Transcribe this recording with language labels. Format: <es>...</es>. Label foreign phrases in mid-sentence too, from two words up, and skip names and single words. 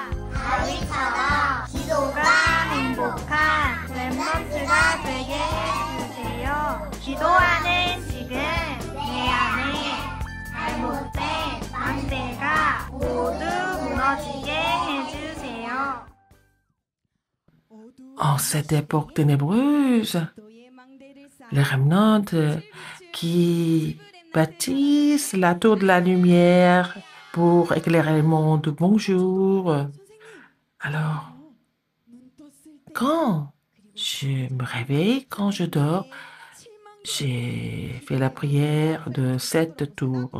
<ko>다윗처럼 기도가 행복한 랩런트가 되게 해주세요. 기도하는 지금 내 안에 잘못된 망대가 모두 무너지게 해주세요.</ko> <fr>En cette époque ténébreuse, les remnants qui bâtissent la tour de la lumière pour éclairer le monde. Bonjour. Alors, quand je me réveille, quand je dors, j'ai fait la prière de cette tour.</fr>